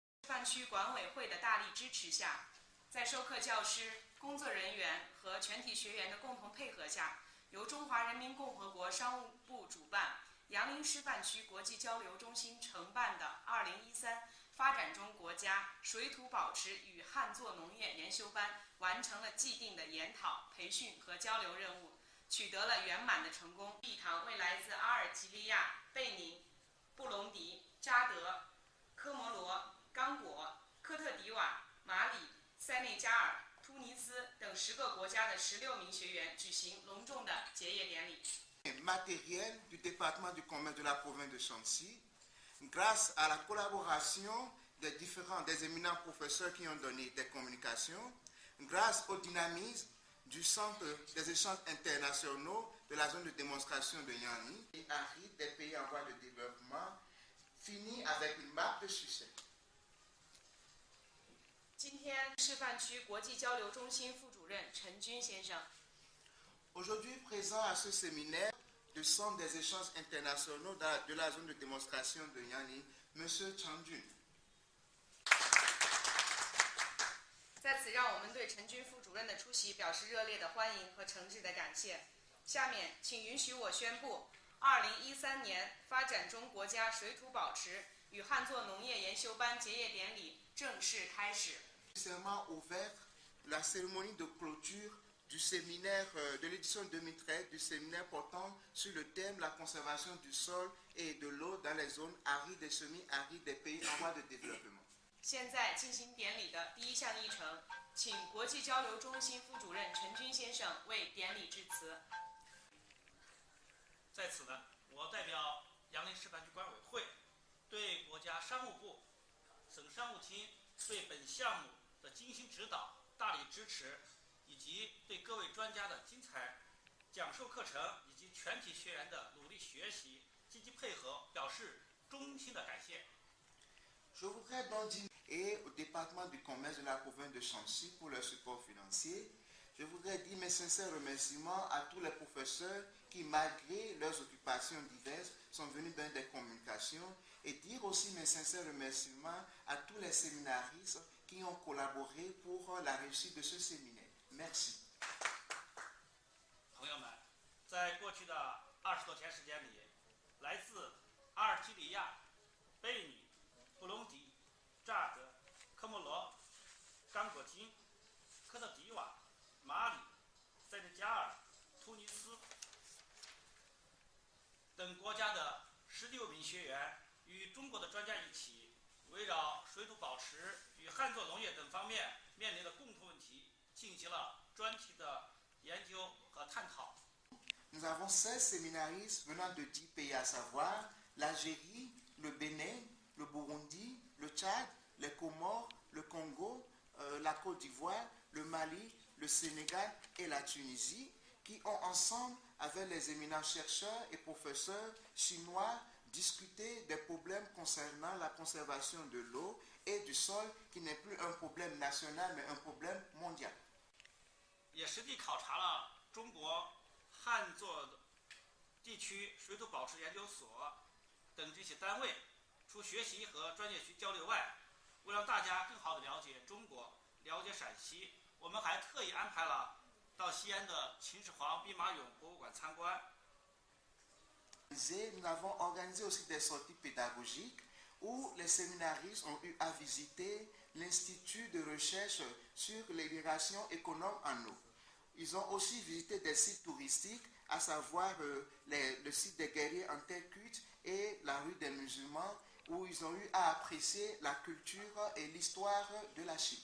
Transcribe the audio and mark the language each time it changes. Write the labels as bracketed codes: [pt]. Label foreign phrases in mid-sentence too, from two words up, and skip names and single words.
[zh] 范区管委会的大力支持下，在授课教师、工作人员和全体学员的共同配合下，由中华人民共和国商务部主办、杨凌师范区国际交流中心承办的2013发展中国家水土保持与旱作农业研修班完成了既定的研讨、培训和交流任务，取得了圆满的成功。一堂为来自阿尔及利亚、贝宁、布隆迪、扎德、科摩罗、刚果、科特迪瓦、马里、塞内加尔、突尼斯等10个国家的16名学员举行隆重的结业典礼。 [fr] Matériel du département du commerce de la province de Shanxi, grâce à la collaboration des éminents professeurs qui ont donné des communications, grâce au dynamisme du centre des échanges internationaux de la zone de démonstration de Yanli et aride des pays en voie de développement, finit avec une marque de succès. [zh] 今天，示范区国际交流中心副主任陈军先生。 [fr] Aujourd'hui présent à ce séminaire du Centre des échanges internationaux de la zone de démonstration de Yanli, M. Chang Jun. [zh] 在此，让我们对陈军副主任的出席表示热烈的欢迎和诚挚的感谢。下面，请允许我宣布2013年发展中国家水土保持与旱作农业研修班结业典礼正式开始。 [fr] Officiellement ouvert la cérémonie de clôture du séminaire de l'édition 2013 du séminaire portant sur le thème la conservation du sol et de l'eau dans les zones arides et semi-arides des pays en voie de développement. [zh] 现在进行典礼的第一项议程，请国际交流中心副主任陈军先生为典礼致辞。在此呢，我代表杨凌示范区管委会，对国家商务部、省商务厅对本项目的精心指导、大力支持，以及对各位专家的精彩讲授课程以及全体学员的努力学习、积极配合，表示衷心的感谢。 [fr] Je voudrais donc dire au département du commerce de la province de Shanxi pour leur support financier. Je voudrais dire mes sincères remerciements à tous les professeurs qui, malgré leurs occupations diverses, sont venus donner des communications et dire aussi mes sincères remerciements à tous les séminaristes qui ont collaboré pour la réussite de ce séminaire. Merci. [zh] 朋友们，在过去的20多天时间里，来自阿尔及利亚、贝宁、布隆迪、乍得、科摩罗、刚果金、科特迪瓦、马里、塞内加尔、突尼斯等国家的16名学员与中国的专家一起，围绕水土保持与旱作农业等方面面临的共同问题，进行了专题的研究和探讨。 [fr] Nous avons 16 séminaristes venant de 10 pays, à savoir l'Algérie, le Bénin, le Burundi, le Tchad, les Comores, le Congo, la Côte d'Ivoire, le Mali, le Sénégal et la Tunisie, qui ont ensemble, avec les éminents chercheurs et professeurs chinois, discuté des problèmes concernant la conservation de l'eau et du sol, qui n'est plus un problème national, mais un problème mondial. [zh] 也实地考察了中国旱作地区水土保持研究所等这些单位，除学习和专业区交流外，为让大家更好地了解中国、了解陕西，我们还特意安排了到西安的秦始皇兵马俑博物馆参观。 [fr] Nous avons organisé aussi des sorties pédagogiques où les séminaristes ont eu à visiter l'Institut de recherche sur l'irrigation économe en eau. Ils ont aussi visité des sites touristiques, à savoir le site des guerriers en terre cuite et la rue des musulmans, où ils ont eu à apprécier la culture et l'histoire de la Chine.